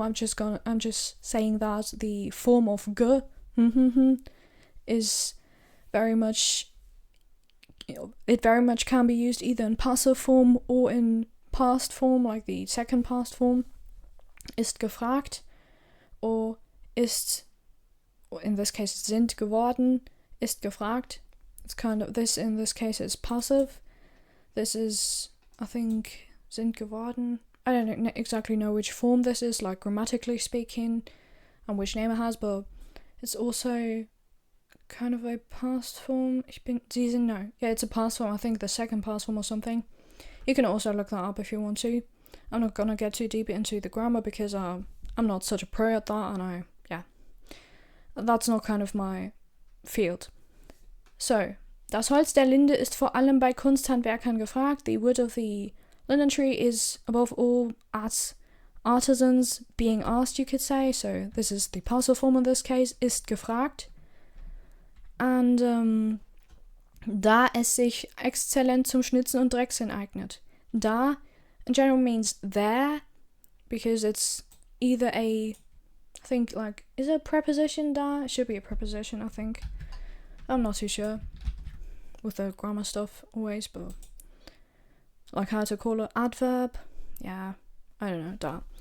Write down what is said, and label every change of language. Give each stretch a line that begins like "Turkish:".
English: I'm just saying that the form of ge is very much, it very much can be used either in passive form or in past form, like the second past form.
German: Ist gefragt, or ist,
English: or in this case
German: sind geworden, ist gefragt.
English: It's kind of, this in this case is passive. This is, I think,
German: sind geworden.
English: I don't exactly know which form this is, like grammatically speaking, and which name it has, but it's also kind of a past form.
German: Sie sind,
English: no. Yeah, it's a past form. I think the second past form or something. You can also look that up if you want to. I'm not gonna get too deep into the grammar because I'm not such a pro at that, and that's not kind of my field.
German: So, das Holz der Linde ist vor allem bei Kunsthandwerkern gefragt.
English: The wood of the linden tree is above all artisans being asked, you could say. So this is the passive form in this case,
German: ist gefragt. And da es sich exzellent zum Schnitzen und Drechseln eignet.
English: Da in general means there, because it's either I think, like, is it a preposition da? It should be a preposition, I think. I'm not too sure with the grammar stuff always, but like how to call it adverb, I don't know, da.